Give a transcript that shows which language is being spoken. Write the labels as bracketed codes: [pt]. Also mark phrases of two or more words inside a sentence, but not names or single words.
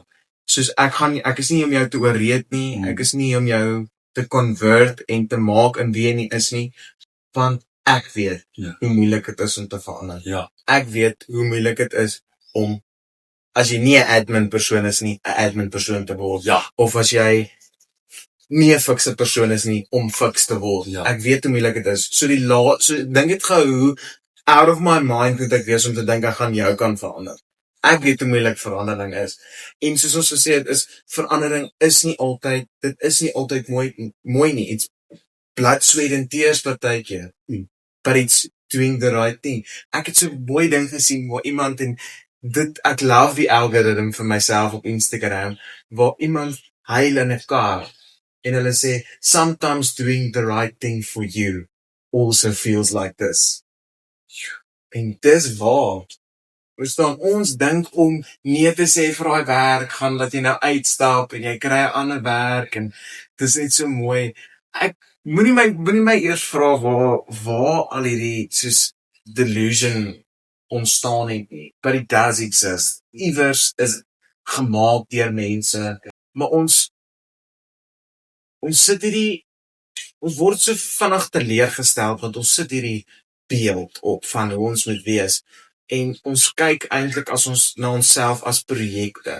[af] Soos ek is nie om jou te oorreed nie, ek is nie om jou te convert en te maak in wie jy nie is nie, want ek weet hoe moeilik dit is om te verander. Ja. Ek weet hoe moeilik dit is om, as jy nie 'n admin persoon is nie, 'n admin persoon te word. Ja. Of as jy nie 'n fikse persoon is nie, om fiks te word. Ja. Ek weet hoe moeilik dit is. So dink dit gou hoe [en] out of my mind [af] moet ek wees om te dink ek gaan jou kan verander. Ek weet hoe moeilik verandering is. En soos ons gesê het, verandering is nie altyd mooi nie. [en] It's blood, sweat and tears partykeer. But it's doing the right thing. [af] Ek het so 'n mooi ding gesien waar iemand ek love die algorithm vir myself op Instagram, waar iemand huil in 'n kar en hulle sê, [en] sometimes doing the right thing for you also feels like this. [af] En dis waar. Verstaan, ons dink om nee te sê vir daai werk, gaan dat jy nou uitstap en jy kry 'n ander werk en dis net so mooi. Ek moenie my eers vra waar al hierdie soos delusion ontstaan het nie. [en] But it does exist. [af] Iewers is gemaak deur mense. Maar ons word so vinnig teleurgestel want ons sit hierdie beeld op van hoe ons moet wees. En ons kyk eintlik as ons na onsself as projekte.